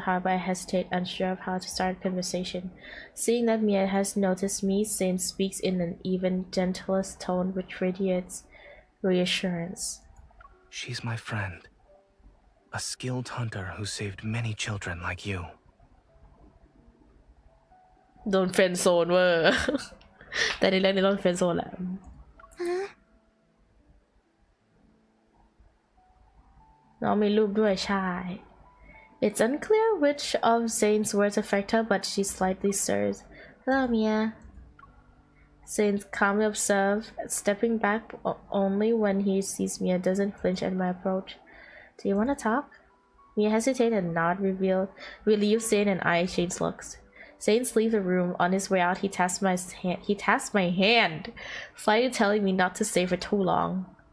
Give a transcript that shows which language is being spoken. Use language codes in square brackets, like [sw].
[en] However, I hesitate, unsure of how to start a conversation. Seeing that Mia has noticed me, Zane speaks in an even gentler tone which radiates reassurance. She's my friend. A skilled hunter who saved many children like you. [th] โดนเฟรนด์โซนเวอร์ แต่ในเรื่องนี้โดนเฟรนด์โซนแหละ น้องมีรูปด้วยใช่ [en] It's unclear which of Zane's words affect her, but she slightly stirs. Hello, Mia. Zane calmly observes, stepping back only when he sees Mia, doesn't flinch at my approach. Do you want to talk? Mia hesitates and nods, relieved Zane and I exchange looks. Zane leaves the room. On his way out, he taps my hand, slightly telling me not to stay for too long.